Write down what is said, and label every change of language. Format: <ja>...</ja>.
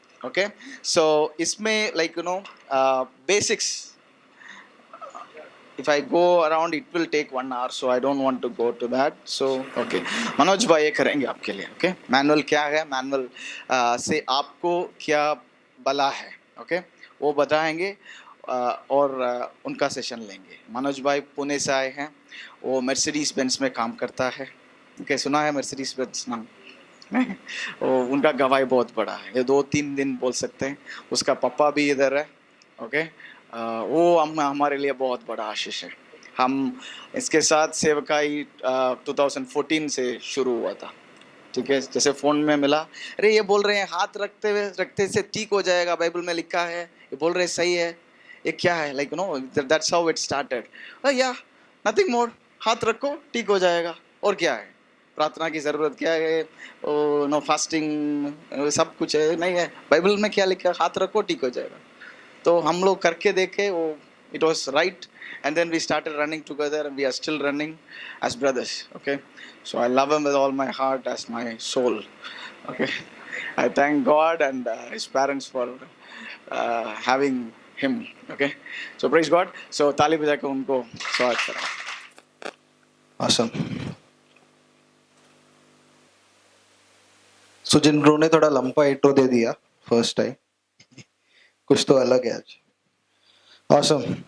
<hi>Okay, सो इसमें like basics,</hi> <en>if I go around it will take 1 hour, so I don't want to go to that. So okay,</en> <hi>Manoj भाई ये करेंगे आपके लिए। Okay, manual क्या है, मैनुअल से आपको क्या भला है, ओके, वो बताएंगे और उनका सेशन लेंगे। मनोज भाई पुणे से आए हैं, वो मर्सिडीज बेंज में काम करता है। ओके, सुना है मर्सिडीज बेंज नाम? वो उनका गवाही बहुत बड़ा है, ये 2-3 दिन बोल सकते हैं। उसका पापा भी इधर है। ओके, वो हमारे लिए बहुत बड़ा आशीष है। हम इसके साथ सेवकाई 2014 से शुरू हुआ था, ठीक है? जैसे फ़ोन में मिला, अरे ये बोल रहे हैं हाथ रखते से ठीक हो जाएगा, बाइबल में लिखा है, ये बोल रहे सही है, ये क्या है?</hi> <en>Like that's how it started. या nothing more,</en> <hi>हाथ रखो ठीक हो जाएगा, और क्या है? प्रार्थना की ज़रूरत क्या है?</hi> <en>no fasting,</en> <hi>सब कुछ है नहीं है? बाइबल में क्या लिखा है? हाथ रखो ठीक हो जाएगा। तो हम लोग करके देखे, वो</hi> <en>it was right, and then we started running together, and we are still running as brothers. Okay, so I love him with all my heart, as my soul. Okay, I thank God and his parents for having him. Okay, so praise God.</en> <hi>So ताली बजा के उनको स्वागत करें।</hi> <en>Awesome.</en> <hi>So जिन ने थोड़ा लंबा intro दे दिया फर्स्ट टाइम, कुछ तो अलग है आज।</hi> <en>Awesome.</en>